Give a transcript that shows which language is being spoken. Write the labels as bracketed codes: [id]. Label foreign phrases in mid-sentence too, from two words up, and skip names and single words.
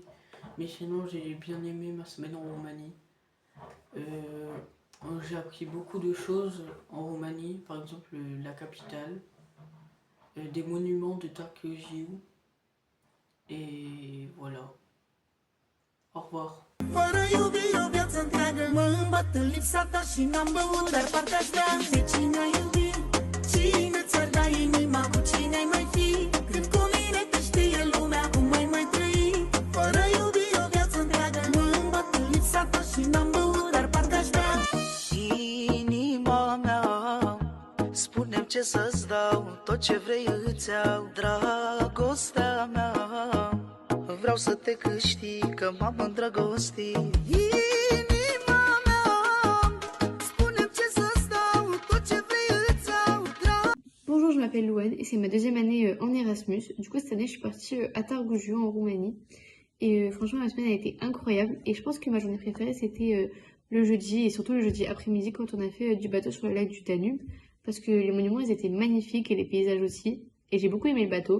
[fr] Mais sinon, j'ai bien aimé ma semaine en Roumanie. J'ai appris beaucoup de choses en Roumanie, par exemple la capitale, des monuments de Târgu, et voilà. Au revoir. [ro] Fără iubire o viață întreagă mă îmbăt în lipsa ta și n-am băut, dar parcă aș vrea. De cine ai iubi? Cine ți-ar da inima? Cu cine ai mai fi? Când cu mine te știe lumea, cum ai mai trăi? Fără iubire o viață întreagă mă îmbăt în lipsa ta și n-am băut, dar parcă aș vrea. Inima mea, spune-mi ce să-ți dau, tot ce vrei îți iau. Dragostea mea, vreau să te câștig, că m-am îndrăgostit. Inima mea, spune-mi ce să-ți dau, tot ce vrei îți iau. [fr] Bonjour, je m'appelle Louane et c'est ma deuxième année en Erasmus. Du coup, cette année, je suis partie à Târgu en Roumanie. Et franchement, la semaine a été incroyable. Et je pense que ma journée préférée, c'était le jeudi, et surtout le jeudi après-midi, quand on a fait du bateau sur le lac du Danube. Parce que les monuments, ils étaient magnifiques et les paysages aussi. Et j'ai beaucoup aimé le bateau.